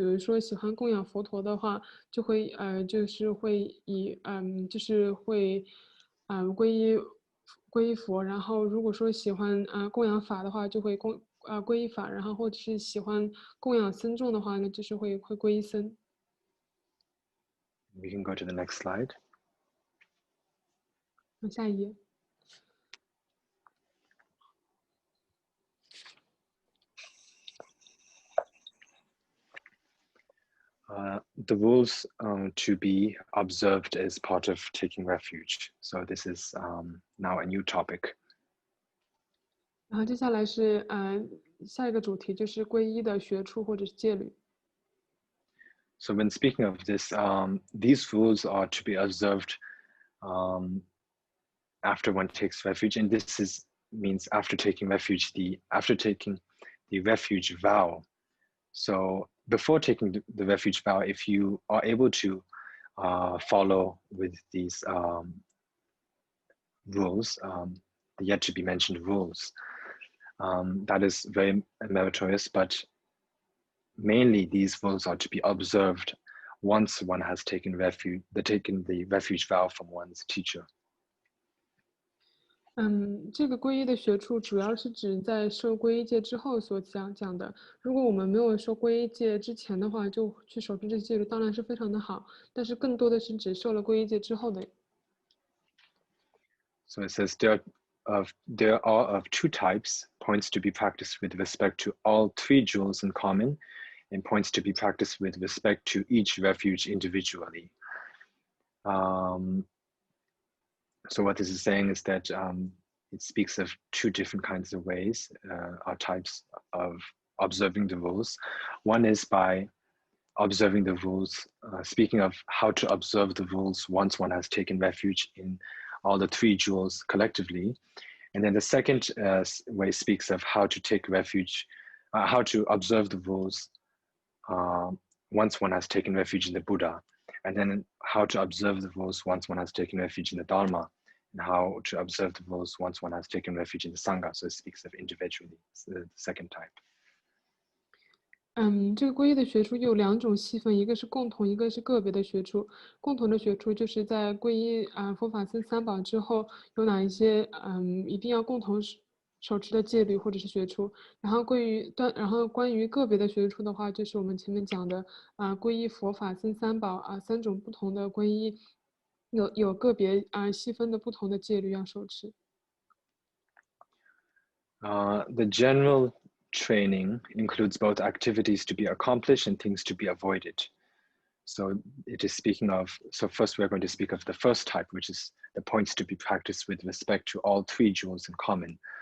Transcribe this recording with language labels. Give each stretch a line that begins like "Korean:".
Chinese: 比如说喜欢供养佛陀的话，就会就是会以就是会皈依佛。然后如果说喜欢供养法的话，就会皈依法。然后或者是喜欢供养僧众的话呢，就是会皈依僧。
English: we can go to the next slide.
Chinese: 下一页。
English: the rules to be observed as part of taking refuge. So this is now a new topic.
Chinese: 然后接下来是下一个主题就是皈依的学处或者是戒律。
English: So when speaking of this, these rules are to be observed after one takes refuge, and this means after taking refuge, after taking the refuge vow. So before taking the refuge vow, if you are able to follow with these rules, the yet to be mentioned rules, that is very meritorious, but mainly these rules are to be observed once one has taken the refuge vow from one's teacher.
Chinese: 这个皈依的学处主要是指在受皈依戒之后所讲的。如果我们没有受皈依戒之前的话，就去守持这些戒律，当然是非常的好。但是更多的是指受了皈依戒之后的。
English: So it says there are of two types: points to be practiced with respect to all three jewels in common, and points to be practiced with respect to each refuge individually. So what this is saying is that it speaks of two different kinds of ways, or types of observing the rules. One is by observing the rules, speaking of how to observe the rules once one has taken refuge in all the three jewels collectively. And then the second way speaks of how to take refuge, how to observe the rules once one has taken refuge in the Buddha, and then how to observe the rules once one has taken refuge in the Dharma, and how to observe the rules once one has taken refuge in the Sangha. So it speaks of individually, the second type.
Chinese: 这个皈依的学处有两种细分，一个是共同，一个是个别的学处。共同的学处就是在皈依佛法僧三宝之后，有哪一些一定要共同手持的戒律或者是学处。然后关于个别的学处的话，就是我们前面讲的皈依佛法僧三宝三种不同的皈依，有个别细分的不同的戒律要手持。
English: The general training includes both activities to be accomplished and things to be avoided. So it is speaking of, so first we're going to speak of the first type, which is the points to be practiced with respect to all three jewels in common.